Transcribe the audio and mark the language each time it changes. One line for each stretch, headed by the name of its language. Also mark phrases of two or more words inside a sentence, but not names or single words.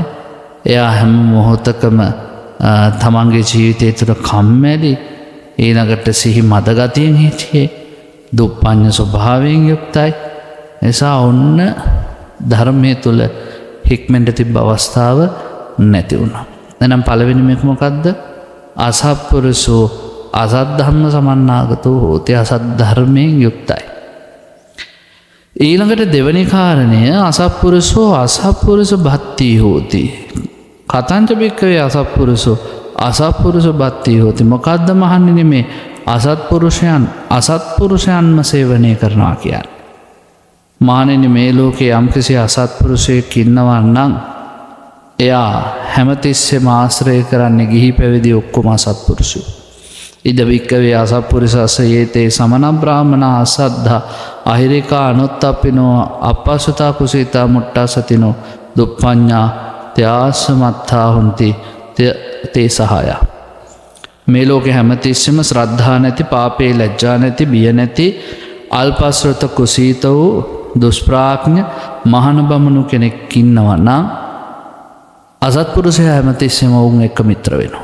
Sinhala: එයා හැම මොහොතකම තමන්ගේ ජීවිතය තුළ කම්මැලි, ඊළඟට සිහි මදගතියෙන් හිටියේ, දුප්පඤ්ඤ ස්වභාවයෙන් යුක්තයි. නිසා ඔන්න ධර්මයේ තුල හික්මෙන්ට තිබ්බ අවස්ථාව නැති වුණා. එහෙනම් පළවෙනි මේක මොකද්ද?
Pali: අසත්පුරුෂෝ අසත් ධම්ම සමන්නාගතෝ හෝති.
Sinhala: අසත් ධර්මයෙන් යුක්තයි. ඊළඟට දෙවැනි කාරණය
Pali: අසත්පුරුෂෝ අසත්පුරුෂ භත්ති හෝති. කතංච බික්කවේ අසත්පුරුෂෝ අසත්පුරුෂ භත්ති හෝති.
Sinhala: මොකද්ද මහන්නේ මේ අසත්පුරුෂයන් අසත්පුරුෂයන්ම සේවනය කරනවා කියන්නේ? මානෙනි, මේ ලෝකේ යම්කිසි අසත්පුරුෂයෙක් ඉන්නවා නම් එයා හැමතිස්සෙම ආශ්‍රය කරන්නේ ගිහි පැවිදි ඔක්කොම අසත්පුරුෂයෝ.
Pali: ඉද වික්කවේ අසත්පුරුෂස්ස යේතේ සමන බ්‍රාහ්මනා අසද්ධා අහිරිකා අනුත්තප්පිනෝ අපස්සතා කුසීතා මුට්ටා සතිනෝ දුප්පඤ්ඤා ත්‍යාසමත්තා හොන්ති තේ සහාය.
Sinhala: මේ ලෝකේ හැමතිස්සෙම ශ්‍රද්ධා නැති, පාපේ ලැජ්ජා නැති, බිය නැති, අල්පස්ෘත කුසීත වූ දුෂ්ප්‍රාඥ මහාන බමුණු කෙනෙක් ඉන්නවා නම් අසත්පුරුෂයා හැමතිස්සෙම වුන් එක්ක මිත්‍ර වෙනවා.